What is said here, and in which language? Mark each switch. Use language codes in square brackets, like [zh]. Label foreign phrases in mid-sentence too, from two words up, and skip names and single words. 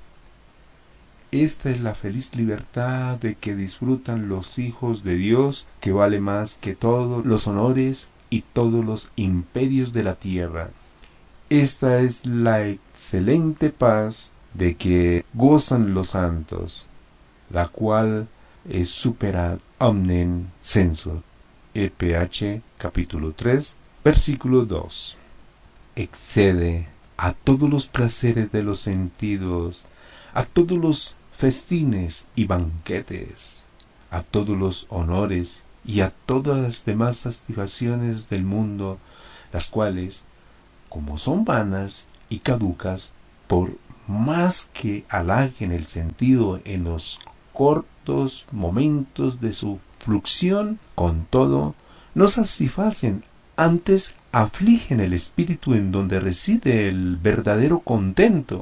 [es] Esta es la feliz libertad de que disfrutan los hijos de Dios, que vale más que todos los honores y todos los imperios de la tierra. Esta es la excelente paz de que gozan los santos, la cual es [la] supera omnem censor. [es] EPH capítulo 3, versículo 2. Excede a todos los placeres de los sentidos, a todos los festines y banquetes, a todos los honores y a todas las demás satisfacciones del mundo, las cuales, como son vanas y caducas, por más que halaguen el sentido en los cortos momentos de su fluxión, con todo, no satisfacen, antes afligen el espíritu en donde reside el verdadero contento.